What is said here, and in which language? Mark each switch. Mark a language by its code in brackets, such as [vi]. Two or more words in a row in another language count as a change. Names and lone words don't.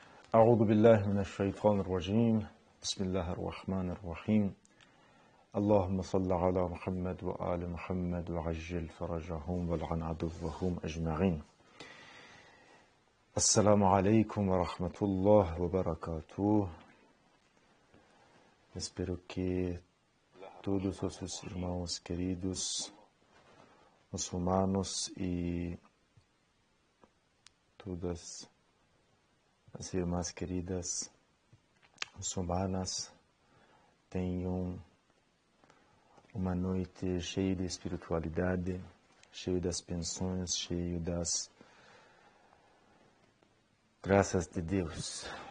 [ar] أعوذ بالله من الشيطان الرجيم بسم الله الرحمن الرحيم اللهم صل على محمد وآل محمد وعجل فرجهم والعن عدوهم أجمعين. السلام عليكم ورحمة الله وبركاته. [pt] Espero que todos os irmãos queridos muçulmanos e todas as irmãs queridas muçulmanas tenham uma noite cheia de espiritualidade, cheia das bênçãos, cheia das graças de Deus.